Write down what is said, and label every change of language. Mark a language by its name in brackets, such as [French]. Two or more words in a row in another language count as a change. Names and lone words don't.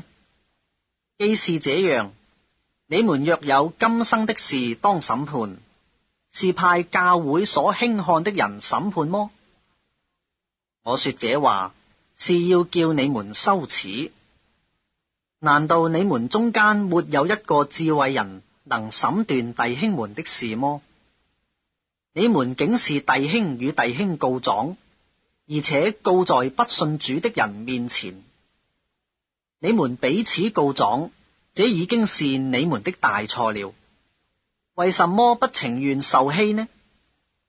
[Chinese] 既是這樣，你們若有今生的事當審判，是派教會所輕看的人審判麼？我說這話是要叫你們羞恥。難道你們中間沒有一個智慧人能審斷弟兄們的事麼？你們竟是弟兄與弟兄告狀，而且告在不信主的人面前。你們彼此告狀，這已經是你們的大錯了。為什麼不情願受欺呢？